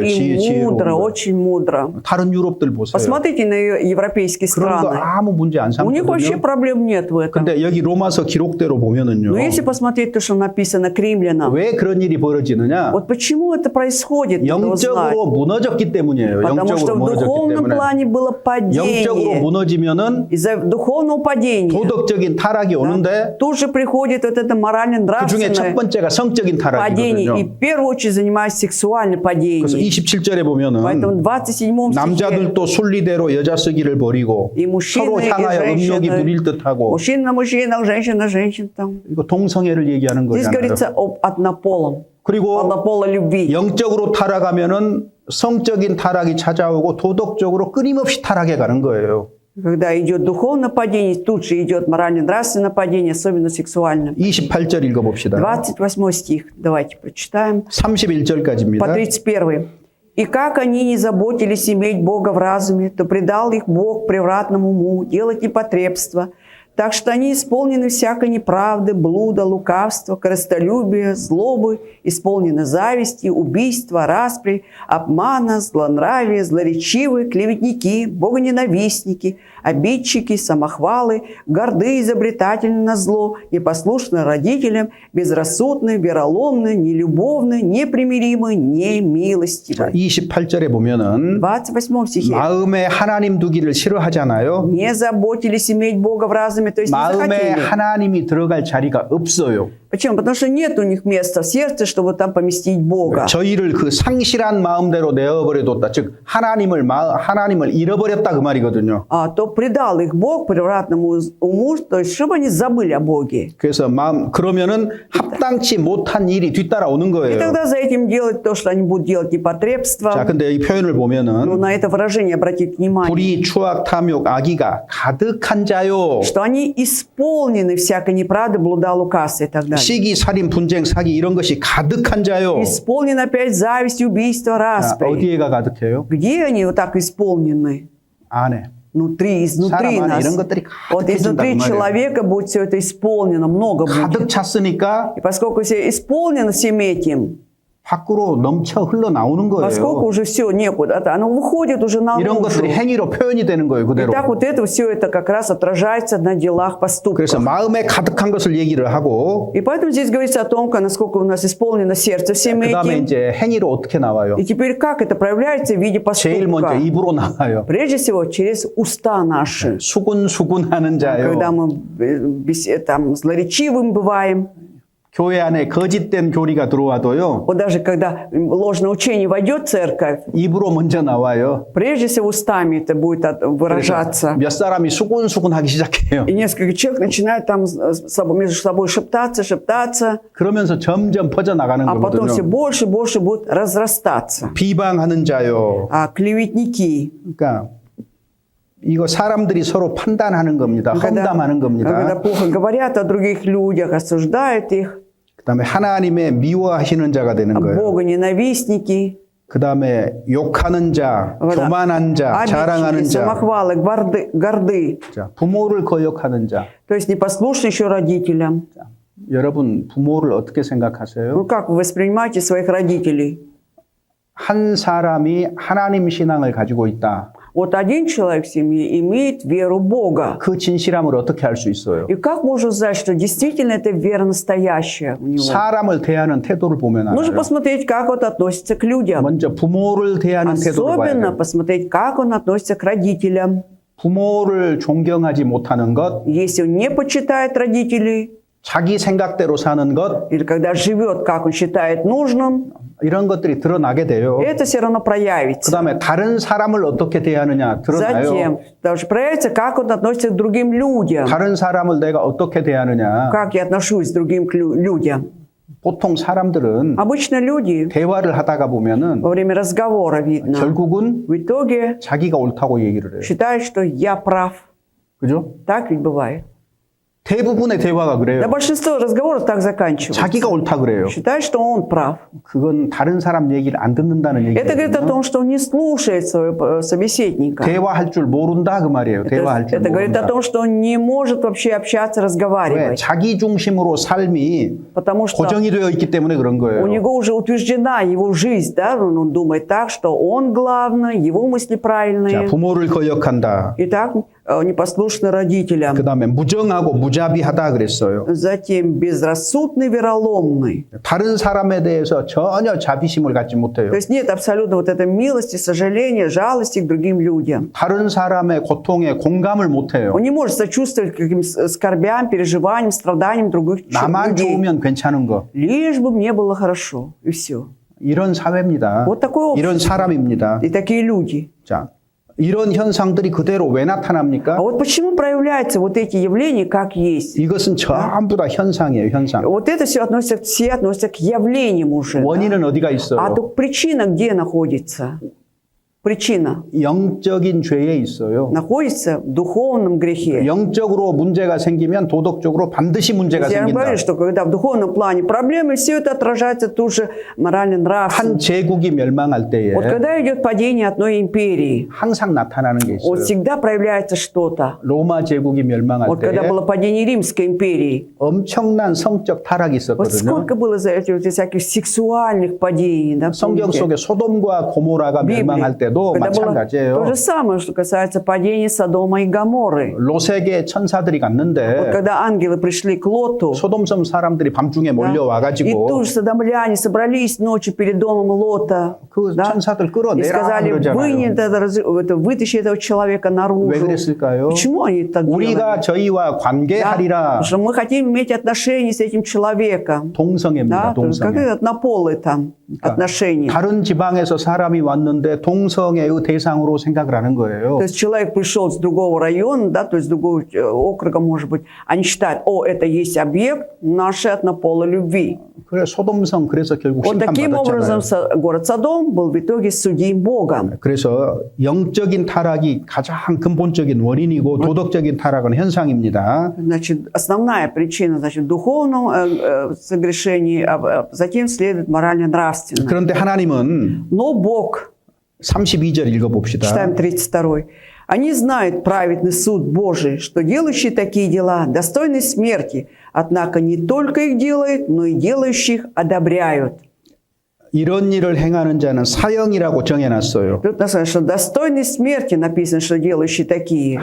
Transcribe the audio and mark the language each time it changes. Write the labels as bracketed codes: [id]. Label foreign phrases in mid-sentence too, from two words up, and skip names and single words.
[ru] и [ko] 지혜로운 [ru] мудро, [ko] 거예요. [ru] очень мудро. [ko] 다른 유럽들 보세요. [ru] Посмотрите на европейские [ko] 그런 거 [ru] страны. [ko] 아무 문제 안 [ru] У них вообще [ko] 삼거든요. [ru] проблем нет в этом. [ko] 근데 여기 로마서 기록대로 보면은요. [ru] Но если посмотреть то, что написано к римлянам, [ko] 왜 그런 일이 벌어지느냐? [ru] вот почему это происходит, надо узнать. [ko] 영적으로 무너졌기 때문이에요. [ru] Потому что [ko] 영적으로 [ru] в [ko] 무너졌기 [ru] духовном [ko] 때문에. [ru] плане было [ko] 영적으로 [ru] падение. [ko] 무너지면은 [ru] Из-за духовного падения [ko] 도덕적인 타락이 오는데 [ru] тут же приходит вот это [ko] 그 중에 첫 [ru] морально-нравственное [ko] 번째가 성적인 [ru] падение. И [ko] 타락이거든요. [ru] в первую очередь занимается сексуальным [ko] 그래서 [ru] падением. [ko] 27절에 보면은 [ru] Поэтому в 27 стихе [ko] 남자들도 순리대로 여자 쓰기를 버리고 [ru] и мужчины, [ko] 서로 [ru] и [ko] 향하여 음욕이 부릴 [ru] женщины, [ko] 듯하고 [ru] мужчина на мужчинах, женщина на женщин. Там. [ko] 이거 동성애를 얘기하는 [ru] Здесь [ko] 거잖아요. [ru] говорится об однополом, [ko] 그리고 [ru] однополой любви. [ko] 영적으로 타락하면은 성적인 타락이 찾아오고 도덕적으로 끊임없이 타락해 가는 거예요. [ru] Когда идет духовное падение, тут же идет морально-нравственное падение, особенно сексуальное. [ko] 28절 읽어봅시다. [ru] 28 стих, давайте прочитаем. По [ko] 31절까지입니다. [ru] 31. «И как они не заботились иметь Бога в разуме, то предал их Бог превратному уму делать непотребство. Так что они исполнены всякой неправды, блуда, лукавства, корыстолюбия, злобы, исполнены зависти, убийства, распри, обмана, злонравия, злоречивые, клеветники, богоненавистники, обидчики, самохвалы, горды, изобретательны на зло, непослушны родителям, безрассудны, вероломны, нелюбовны, непримиримы, немилостивы». [ko] 28절에 보면은 [ru] 28 стихе. [ko] 마음에 하나님 두기를 싫어하잖아요. [ru] Не заботились иметь Бога в разуме, то есть не [ko] 마음에 [ru] захотели. [ko] 하나님이 들어갈 자리가 없어요. [ru] Почему? Потому что нет у них места в сердце, чтобы там поместить Бога. [ko] 저희를 그 상실한 마음대로 내어버려뒀다. 즉 하나님을 잃어버렸다 그 말이거든요. [ru] А то предал их Бог превратному уму, то есть чтобы они забыли о Боге. [ko] 그래서 그러면은 합당치 못한 일이 뒤따라오는 [ru] И [ko] 거예요. [ru] тогда за этим делать то, что они будут делать непотребство. [ko] 자, 근데 이 표현을 [ru] Ну, [ko] 보면은 [ru] на это выражение обратить внимание, [ko] 불의, 추악, 탐욕, 악의가 가득한 자요. [ru] что они исполнены всякой неправды, блуда, лукавства и так далее. [ko] 시기, 살인, 분쟁, 사기 이런 것이 가득한 자요. [ru] Исполнены опять зависть, убийство, [ko] 자, [ru] распри. [ko] 어디에가 가득해요? [ru] Где они вот так исполнены? [ko] 안에. [ru] Внутри, изнутри [ko] 사람 안에 [ru] нас. [ko] 이런 것들이 [ru] Вот [ko] 가득해진다 그 [ru] изнутри [ko] 말이에요. [ru] человека будет все это исполнено, много будет. [ko] 가득 찼으니까 [ru] И поскольку все исполнено всем этим, [ko] 밖으로 넘쳐 흘러나오는 [ru] поскольку [ko] 거예요. [ru] уже все некуда, оно выходит уже [ko] 이런 [ru] наружу. [ko] 것들이 행위로 표현이 되는 거예요. [ru] И [ko] 그대로. [ru] так вот это все это как раз отражается на делах, поступках. [ko] 그래서 마음에 가득한 것을 얘기를 하고 [ru] И поэтому здесь говорится о том, насколько у нас исполнено сердце всем [ko] 그 다음에 [ru] этим. [ko] 이제 행위로 어떻게 나와요? [ru] И теперь как это проявляется в виде [ko] 제일 먼저 [ru] поступка? [ko] 입으로 나와요. [ru] Прежде всего через уста наши. [ko] 수군수군하는 자요. [ru] Когда мы там злоречивым бываем, [ko] 교회 안에 거짓된 교리가 들어와도요. [ru] вот даже когда ложное учение войдет в церковь, [ko] 입으로 먼저 나와요. [ru] прежде всего устами это будет [ko] 그래서 [ru] выражаться. [ko] 몇 사람이 수군수군하기 시작해요. [ru] И несколько человек начинают там между собой шептаться, [ko] 그러면서 점점 퍼져나가는 [ru] а потом все [ko] 거거든요. [ru] больше и больше будут разрастаться. [ko] 비방하는 자요. [ru] А клеветники, [ko] 그러니까 이거 사람들이 서로 판단하는 겁니다. 험담하는 [ru] когда [ko] 겁니다. [ru] плохо говорят о других людях, осуждают их, [ko] 그다음에 하나님의 미워하시는 자가 되는 [ru] а [ko] 거예요. [ru] Бога ненавистники, [ko] 그다음에 욕하는 자, [ru] когда [ko] 교만한 자, 자랑하는 [ru] обидчики, [ko] 자, [ru] самохвалы, горды, [ko] 자, 부모를 거역하는 자. [ru] то есть непослушны еще родителям. [ko] 여러분 부모를 어떻게 생각하세요? [ru] Ну как вы воспринимаете своих родителей? [ko] 한 사람이 하나님 신앙을 가지고 있다. [ru] Вот один человек в семье имеет веру Бога. [ko] 그 진실함을 어떻게 알 수 있어요? [ru] И как можно узнать, что действительно это вера настоящая у него? [ko] 사람을 대하는 태도를 보면 [ru] Нужно [ko] 알아요. [ru] посмотреть, как он относится к людям. [ko] 먼저 부모를 대하는 태도를 봐야 [ru] Особенно [ko] 돼요. [ru] посмотреть, как он относится к родителям. [ko] 부모를 존경하지 못하는 것, [ru] Если он не почитает родителей, [ko] 자기 생각대로 사는 것, [ru] или когда живет, как он считает нужным, [ko] 이런 것들이 드러나게 돼요. [ru] это все равно [ko] 그 [ru] проявится. [ko] 다음에 다른 사람을 어떻게 대하느냐 드러나요. [ru] Затем даже проявится, как он относится к другим людям. [ko] 다른 사람을 내가 어떻게 대하느냐. [ru] Как я отношусь к другим людям. [ko] 보통 사람들은 [ru] Обычно люди [ko] 대화를 하다가 보면은 [ru] во время разговора, видно, [ko] 결국은 [ru] в итоге [ko] 자기가 옳다고 얘기를 해요. [ru] считают, что я прав. [ko] 그죠? [ru] Так ведь бывает. [ko] 대부분의 대화가 [ru] Да, [ko] 그래요. [ru] большинство разговоров так заканчиваются. [ko] 자기가 옳다 그래요. [ru] Считает, что он прав. [ko] 그건 다른 사람 얘기를 안 듣는다는 [ru] Это говорит о [ko] 얘기거든요. [ru] том, что он не слушает своего собеседника. [ko] 대화할 줄 모른다 그 말이에요. 대화할 줄 [ru] Это говорит о [ko] 모른다. [ru] том, что он не может вообще общаться, [ko] 왜? [ru] разговаривать. [ko] 자기 중심으로 삶이 [ru] Потому что [ko] 고정이 되어 있기 때문에 그런 [ru] у [ko] 거예요. [ru] него уже утверждена его жизнь, да? Он думает так, что он главный, его мысли [ko] 자, [ru] правильные. [ko] 부모를 거역한다. [ru] Итак, непослушны родителям. [ko] 그 다음에 무정하고 무자비하다 그랬어요. [ru] Затем безрассудный, вероломный. [ko] 다른 사람에 대해서 전혀 자비심을 갖지 못해요. [ru] То есть нет абсолютно вот этой милости, сожаления, жалости к другим людям. [ko] 다른 사람의 고통에 공감을 못해요. [ru] Он не может сочувствовать каким-то скорбям, переживаниям, страданиям других [ko] 나만 [ru] людей. [ko] 좋으면 괜찮은 거. [ru] Лишь бы мне было хорошо, и все. [ko] 이런 사회입니다. [ru] Вот такое общество. [ko] 이런 사람입니다. [ru] И такие люди. [ko] 자, 이런 현상들이 그대로 왜 나타납니까? [ru] А вот почему проявляются вот эти явления, как есть? [ko] 이것은 전부 다 현상이에요, 현상. [ru] Вот это все относится к явлениям уже. Да? [ko] 원인은 어디가 [ru] А [ko] 있어요? [ru] то причина где находится? Причина [ko] 영적인 죄에 있어요. [ru] находится в духовном грехе. [ko] 영적으로 문제가 생기면 도덕적으로 반드시 문제가 [ru] Я [ko] 생긴다. [ru] говорю, что когда в духовном плане проблемы, все это отражается тут же морально-нравственно. [ko] 한 제국이 멸망할 때에 [ru] Вот когда идет падение одной империи, [ko] 항상 나타나는 게 [ru] вот [ko] 있어요. [ru] всегда проявляется что-то. [ko] 로마 제국이 멸망할 [ru] Вот когда [ko] 때에 [ru] было падение Римской империи, [ko] 엄청난 성적 타락이 [ru] вот [ko] 있었거든요. [ru] сколько было за эти вот всяких сексуальных падений, да, [ko] 성경 [ru] помните? [ko] 속에 소돔과 고모라가 [ru] Библии. [ko] 멸망할 때도 [ru] Когда было то [ko] 마찬가지예요. [ru] же самое, что касается падения Содома и Гоморры. [ko] 롯에게 천사들이 [ru] Вот [ko] 갔는데 [ru] когда ангелы пришли к Лоту, [ko] 소돔섬 사람들이 밤중에 [ru] да, и [ko] 몰려와가지고 [ru] тут же содомляне собрались ночью перед домом Лота, [ko] 그 [ru] да, [ko] 천사들 [ru] и [ko] 끌어내라 [ru] сказали, [ko] 그러잖아요. [ru] вытащи этого человека [ko] 왜 [ru] наружу. [ko] 그랬을까요? [ru] Почему они так [ko] 우리가 [ru] делали? [ko] 저희와 [ru] Да, [ko] 관계하리라. [ru] потому что мы хотим иметь отношения с этим человеком. [ko] 동성애입니다. [ru] Да, то есть как [ko] 동성애. [ru] это однополые там отношения. [ko] 다른 지방에서 사람이 왔는데 동성애의 대상으로 생각을 하는 거예요. [ru] То есть человек пришел с другого района, да, то есть с другого округа, может быть, они считают, это есть объект нашей однополой любви. [ko] 그래 소돔성 그래서 결국 [ru] Вот таким образом [ko] 심판받았잖아요. [ru] город Содом был в итоге судим Богом. [ko] 그래서 영적인 타락이 가장 근본적인 원인이고 도덕적인 타락은 현상입니다. [ru] Значит, основная причина, значит, в духовном согрешении, а затем следует морально-нравственное. [ko] 그런데 하나님은 [ru] Но Бог, [ko] 32절 읽어봅시다. [ru] читаем 32. Они знают праведный суд Божий, что делающие такие дела достойны смерти, однако не только их делают, но и делающих одобряют. [ko] 이런 일을 행하는 자는 사형이라고 정해놨어요. [ru] Тут написано, что достойны смерти, написано, что делающие такие.